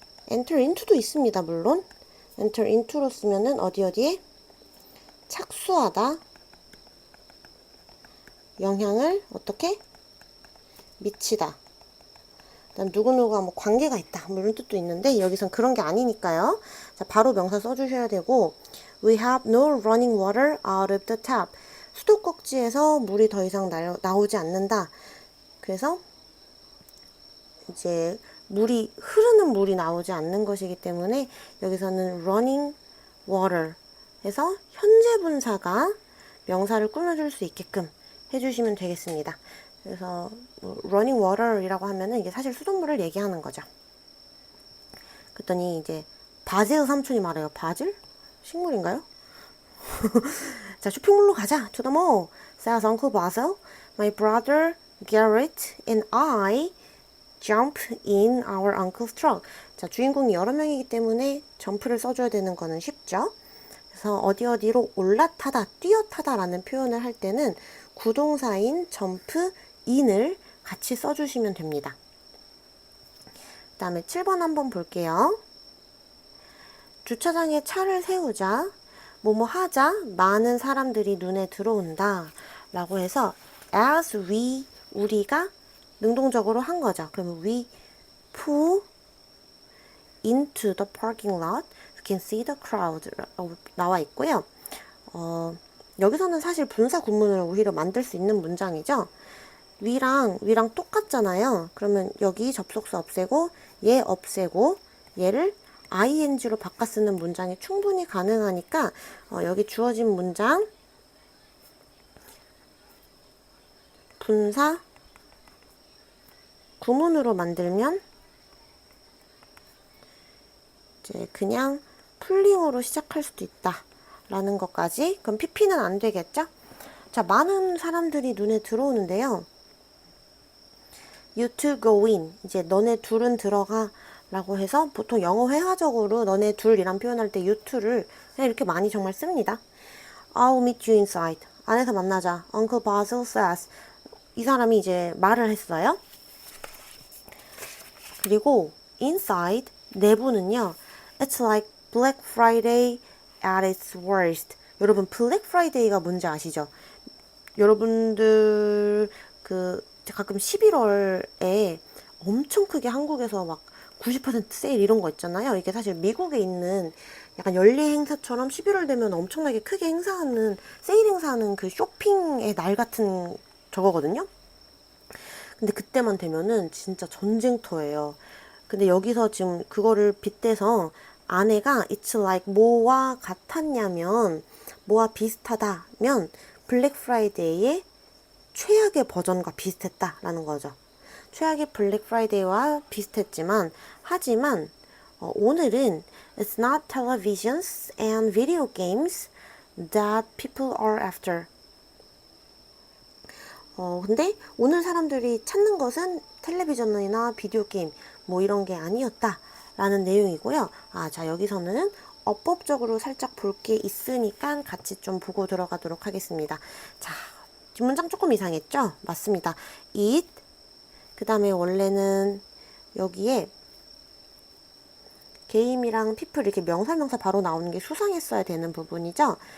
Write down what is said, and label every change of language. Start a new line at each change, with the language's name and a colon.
Korean: enter into도 있습니다. 물론 enter into로 쓰면은 어디에 착수하다, 영향을 어떻게 미치다. 그다음 누구누구가 뭐 관계가 있다 뭐 이런 뜻도 있는데 여기선 그런 게 아니니까요. 자, 바로 명사 써주셔야 되고,
English: We have no running water out of the tap.
Korean: 수도꼭지에서 물이 더 이상 나오지 않는다. 그래서 이제 흐르는 물이 나오지 않는 것이기 때문에 여기서는 running water 해서 현재 분사가 명사를 꾸며줄 수 있게끔 해주시면 되겠습니다. 그래서 running water이라고 하면은 이게 사실 수돗물을 얘기하는 거죠. 그랬더니 이제 바질 삼촌이 말해요. 바질? 식물인가요? 자, 쇼핑몰로 가자.
English: To the mall. Says Uncle Basil. My brother Garrett and I jump in our uncle's truck.
Korean: 자, 주인공이 여러 명이기 때문에 점프를 써줘야 되는 거는 쉽죠. 그래서 어디로 올라타다, 뛰어타다 라는 표현을 할 때는 구동사인 jump in을 같이 써주시면 됩니다. 그 다음에 7번 한번 볼게요. 주차장에 차를 세우자, 뭐뭐 하자, 많은 사람들이 눈에 들어온다 라고 해서 as 우리가 능동적으로 한 거죠. 그러면
English: we pull into the parking lot, you can see the crowd
Korean: 나와 있고요. 여기서는 사실 분사 구문을 오히려 만들 수 있는 문장이죠. we랑 똑같잖아요. 그러면 여기 접속사 없애고 얘 없애고 얘를 ing로 바꿔 쓰는 문장이 충분히 가능하니까 여기 주어진 문장 분사 구문으로 만들면 이제 그냥 풀링으로 시작할 수도 있다 라는 것까지. 그럼 PP는 안 되겠죠? 자, 많은 사람들이 눈에 들어오는데요.
English: You two go in.
Korean: 이제 너네 둘은 들어가 라고 해서 보통 영어 회화적으로 너네 둘이란 표현할 때 you two를 그냥 이렇게 많이 정말 씁니다.
English: I'll meet you inside.
Korean: 안에서 만나자.
English: Uncle Basil says.
Korean: 이 사람이 이제 말을 했어요. 그리고 inside 내부는요.
English: It's like Black Friday at its worst.
Korean: 여러분 Black Friday가 뭔지 아시죠? 여러분들 가끔 11월에 엄청 크게 한국에서 막 90% 세일 이런 거 있잖아요. 이게 사실 미국에 있는 약간 연례 행사처럼 11월 되면 엄청나게 크게 세일 행사하는 그 쇼핑의 날 같은 저거거든요. 근데 그때만 되면은 진짜 전쟁터예요. 근데 여기서 지금 그거를 빗대서 아내가
English: it's like
Korean: 뭐와 같았냐면 뭐와 비슷하다면 블랙 프라이데이의 최악의 버전과 비슷했다라는 거죠. 최악의 블랙 프라이데이와 비슷했지만 하지만 오늘은
English: it's not televisions and video games that people are after.
Korean: 근데 오늘 사람들이 찾는 것은 텔레비전이나 비디오 게임 뭐 이런 게 아니었다 라는 내용이고요. 자, 여기서는 어법적으로 살짝 볼 게 있으니까 같이 좀 보고 들어가도록 하겠습니다. 자, 뒷문장 조금 이상했죠? 맞습니다. it, 그 다음에 원래는 여기에 game이랑 people 이렇게 명사 바로 나오는 게 수상했어야 되는 부분이죠.